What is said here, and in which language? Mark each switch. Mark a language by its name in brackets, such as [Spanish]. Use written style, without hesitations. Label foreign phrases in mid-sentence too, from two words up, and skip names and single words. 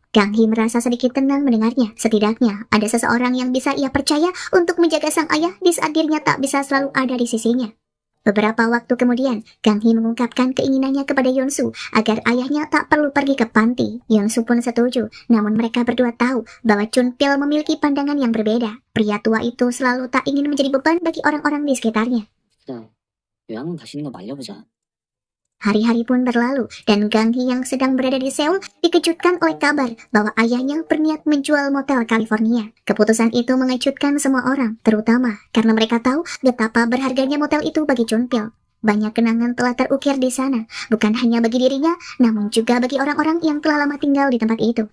[Indonesian] Gang Hee merasa sedikit tenang mendengarnya. Setidaknya, ada seseorang yang bisa ia percaya untuk menjaga sang ayah di saat dirinya tak bisa selalu ada di sisinya. Beberapa waktu kemudian, Gang Hee mengungkapkan keinginannya kepada Yeonsu agar ayahnya tak perlu pergi ke panti. Yeonsu pun setuju, namun mereka berdua tahu bahwa Chunpil memiliki pandangan yang berbeda. Pria tua itu selalu tak ingin menjadi beban bagi orang-orang di sekitarnya. [Korean] 일단 요양원 가시는 거 말려보자. [Indonesian] Hari-hari pun berlalu, dan Gang Hee yang sedang berada di Seoul dikejutkan oleh kabar bahwa ayahnya berniat menjual motel California. Keputusan itu mengejutkan semua orang, terutama karena mereka tahu betapa berharganya motel itu bagi Chunpil. Banyak kenangan telah terukir di sana, bukan hanya bagi dirinya, namun juga bagi orang-orang yang telah lama tinggal di tempat itu.